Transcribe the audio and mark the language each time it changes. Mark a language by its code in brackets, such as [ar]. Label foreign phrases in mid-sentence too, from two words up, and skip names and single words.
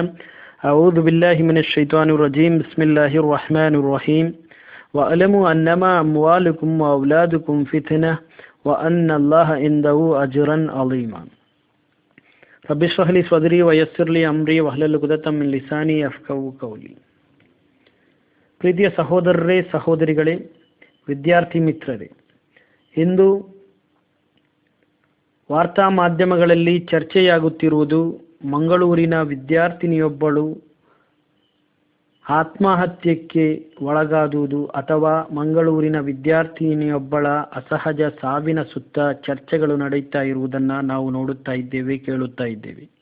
[ar] أعوذ بالله من الشيطان الرجيم. بسم الله الرحمن الرحيم. وأعلموا أنما أموالكم وأولادكم فتنة وأن الله عنده أجرا عظيما. رب اشرح لي صدري ويسر لي أمري واحلل عقدة من لساني يفقهوا قولي. [kn] ಪ್ರೀತಿಯ ಸಹೋದರರೇ, ಸಹೋದರಿಗಳೇ, ವಿದ್ಯಾರ್ಥಿ ಮಿತ್ರರೇ, ಇಂದು ವಾರ್ತಾ ಮಾಧ್ಯಮಗಳಲ್ಲಿ ಚರ್ಚೆಯಾಗುತ್ತಿರುವುದು ಮಂಗಳೂರಿನ ವಿದ್ಯಾರ್ಥಿನಿಯೊಬ್ಬಳು ಆತ್ಮಹತ್ಯಕ್ಕೆ ಒಳಗಾದುದು ಅಥವಾ ಮಂಗಳೂರಿನ ವಿದ್ಯಾರ್ಥಿನಿಯೊಬ್ಬಳ ಅಸಹಜ ಸಾವಿನ ಸುತ್ತ ಚರ್ಚೆಗಳು ನಡೆಯುತ್ತಾ ಇರುವುದನ್ನು ನಾವು ನೋಡುತ್ತಾ ಇದ್ದೇವೆ, ಕೇಳುತ್ತಾ ಇದ್ದೇವೆ.